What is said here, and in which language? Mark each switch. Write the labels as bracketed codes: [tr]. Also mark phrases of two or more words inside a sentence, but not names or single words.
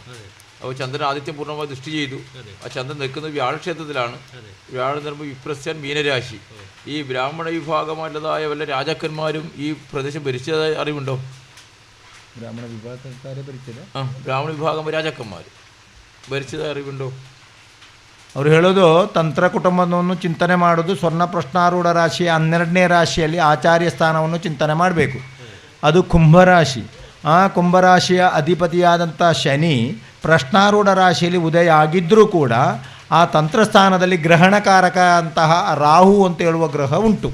[ml] അപ്പോൾ ചന്ദ്രൻ ആദിത്യം പൂർണ്ണമായി ദൃഷ്ടി ചെയ്തു. ആ ചന്ദ്രൻ നിൽക്കുന്നത് വ്യാഴക്ഷേത്രത്തിലാണ്. വ്യാഴം നിർമ്മിച്ച വിപ്രസ്യൻ മീനരാശി. ഈ ബ്രാഹ്മണ വിഭാഗമായിട്ടുള്ളതായ വല്ല രാജാക്കന്മാരും ഈ പ്രദേശം ഭരിച്ചതായ അറിവുണ്ടോ? ബ്രാഹ്മണ വിഭാഗക്കാരെ ഭരിച്ചത്? ബ്രാഹ്മണ വിഭാഗം രാജാക്കന്മാർ [kn] ಭರಿಸಿದ ಅರಿವುಂಟು? ಅವರು ಹೇಳೋದು ತಂತ್ರ ಕುಟುಂಬವನ್ನು ಚಿಂತನೆ ಮಾಡೋದು ಸ್ವರ್ಣ ಪ್ರಶ್ನಾರೂಢ ರಾಶಿಯ 12ನೇ ರಾಶಿಯಲ್ಲಿ ಆಚಾರ್ಯ ಸ್ಥಾನವನ್ನು ಚಿಂತನೆ ಮಾಡಬೇಕು. ಅದು ಕುಂಭರಾಶಿ. ಆ ಕುಂಭರಾಶಿಯ ಅಧಿಪತಿಯಾದಂಥ ಶನಿ ಪ್ರಶ್ನಾರೂಢ ರಾಶಿಯಲ್ಲಿ ಉದಯ ಆಗಿದ್ದರೂ ಕೂಡ ಆ ತಂತ್ರಸ್ಥಾನದಲ್ಲಿ ಗ್ರಹಣಕಾರಕ ಅಂತಹ ರಾಹು ಅಂತ ಹೇಳುವ ಗ್ರಹ ಉಂಟು.